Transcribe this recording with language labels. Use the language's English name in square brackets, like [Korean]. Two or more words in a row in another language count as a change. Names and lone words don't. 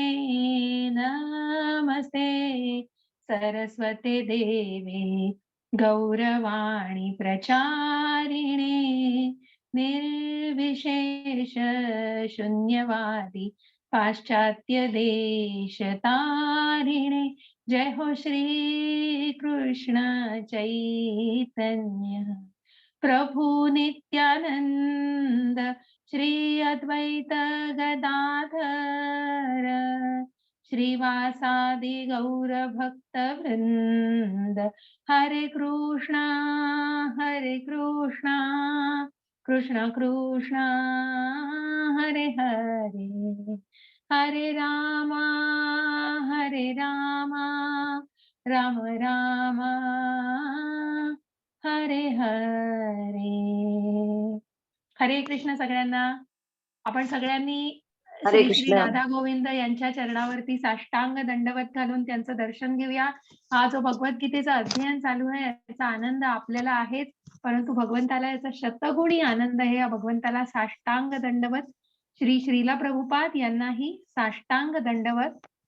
[Sanskrit] नमस्ते सरस्वते देवे गौरवाणी प्रचारिणे निर्विशेष शून्यवादी पाश्चात्य देश तारिणे. जय हो श्री कृष्ण चैतन्य प्रभु नित्यानंद श्री अद्वैत गदाधर श्रीवासादि गौर भक्त वृंद. हरे कृष्णा कृष्ण कृष्णा हरे हरे, हरे रामा राम राम हरे हरे. [Marathi] हरे कृष्ण सगळ्यांना. आपण सगळ्यांनी हरे श्री श्री कृष्ण. राधा गोविंद यांच्या चरणावरती साष्टांग दंडवत घालून त्यांचं दर्शन घेऊया. हा जो भगवद्गीतेचा अध्ययन चालू आहे याचा आनंद आपल्याला आहेच, परंतु भगवंताला याचा शतगुणी आनंद आहे. या भगवंताला साष्टांग दंडवत. श्री श्रीला प्रभुपाद यांनाही साष्टांग दंडवत.